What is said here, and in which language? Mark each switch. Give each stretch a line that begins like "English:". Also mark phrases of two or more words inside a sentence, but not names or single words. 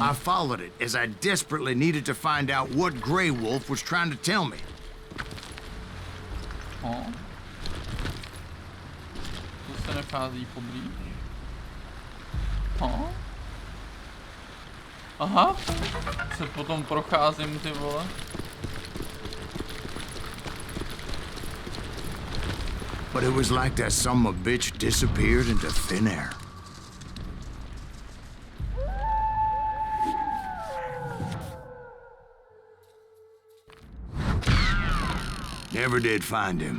English: I followed it as I desperately needed to find out what Grey Wolf was trying to tell me.
Czech: To se nachází poblíž. Aha, se potom procházím, ty vole.
English: But it was like that son of a bitch disappeared into thin air. Never did find him.